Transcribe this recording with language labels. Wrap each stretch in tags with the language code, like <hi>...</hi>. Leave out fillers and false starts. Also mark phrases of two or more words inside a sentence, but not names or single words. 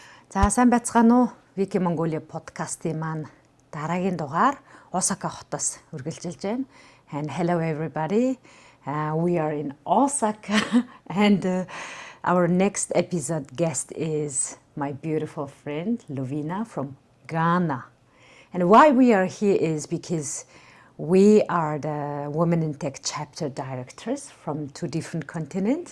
<mn>За сайн байцгаана уу? Wiki Mongolia podcast-ийн маань дараагийн дугаар Осака хотоос үргэлжилж байна.</mn> <en>And hello everybody. We are in Osaka and our next episode guest is my beautiful friend Luvina from Ghana. And why we are here is because we are the Women in Tech chapter directors from two different continents.</en>